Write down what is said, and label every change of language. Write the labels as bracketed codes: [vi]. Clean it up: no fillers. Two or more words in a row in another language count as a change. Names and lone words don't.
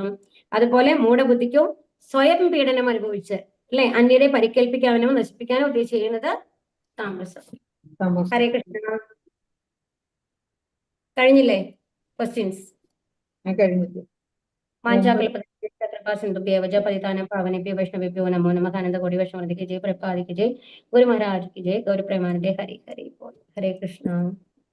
[ml] അതുപോലെ മൂഢബുദ്ധിക്കോ സ്വയം പീഡനം അനുഭവിച്ച് അല്ലെ അന്യരെ പരിക്കേൽപ്പിക്കാനോ നശിപ്പിക്കാനോ ഉദ്ദേശിച്ച് ചെയ്യുന്നത് താമസം. ഹരേ കൃഷ്ണ. കഴിഞ്ഞില്ലേ ക്വസ്റ്റ്യൻസ്? കഴിഞ്ഞിട്ട് [sa] വാഞ്ചാകൽപ कृपा सिंधुभ्येव च पतितानां पावनेभ्यो वैष्णवेभ्यो नमो नमः [hi] आनंद कोटि वैष्णव की जय प्रभुपाद की जय गुरु महाराज की जय गौर प्रेमानंदे हरि हरि बोल हरे कृष्णा।